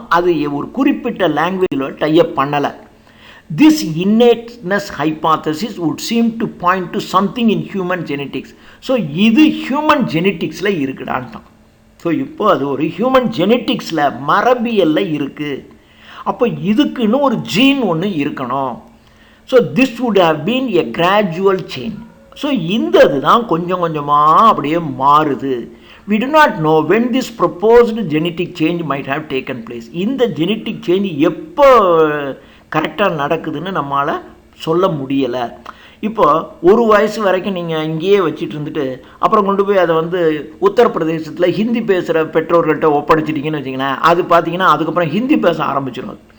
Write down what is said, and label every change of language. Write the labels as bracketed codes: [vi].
[ta] அது ஒரு குறிப்பிட்ட லாங்குவேஜில் டைப் பண்ணலை. [en] This innateness hypothesis would seem to point to something in human genetics. [ta] So இது ஹியூமன் ஜெனட்டிக்ஸில் இருக்குடான்ட்டான். ஸோ இப்போ அது ஒரு ஹியூமன் ஜெனட்டிக்ஸில் மரபியலில் இருக்குது. அப்போ இதுக்குன்னு ஒரு ஜீன் ஒன்று இருக்கணும். [en] So this would have been a gradual change. [ta] So இந்த இதுதான் கொஞ்சம் கொஞ்சமாக அப்படியே மாறுது. [en] We do not know when this proposed genetic change might have taken place. [ta] இந்த ஜெனட்டிக் சேஞ்ச் எப்போ கரெக்டாக நடக்குதுன்னு நம்மளால் சொல்ல முடியலை. இப்போ ஒரு வயசு வரைக்கும் நீங்கள் இங்கேயே வச்சுட்டு இருந்துட்டு அப்புறம் கொண்டு போய் அதை உத்தரப்பிரதேசத்தில் ஹிந்தி பேசுகிற பெற்றோர்கள்ட்ட ஒப்படைச்சிட்டிங்கன்னு வச்சிங்களேன், அது பார்த்தீங்கன்னா அதுக்கப்புறம் ஹிந்தி பேச ஆரம்பிச்சிடும்.